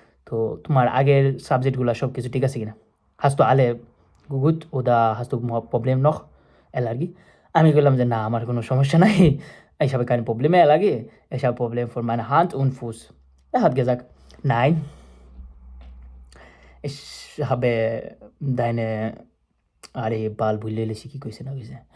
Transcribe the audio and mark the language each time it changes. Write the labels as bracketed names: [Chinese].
[Bangla] তো তোমার আগের সাবজেক্টগুলো সব কিছু ঠিক আছে কিনা? [German] Hast du alle gut oder hast du Problem noch? অ্যালার্জি? [Bangla] আমি বললাম যে, "না, আমার কোনো সমস্যা নাই। [German] Ich habe keine Probleme Allergie. Ich habe Probleme von meiner Hand und Fuß." Er hat gesagt, "Nein, ich habe deine" [Bangla] আরে বাল ভুইল্লা গেছি কি কইছে না কইছে।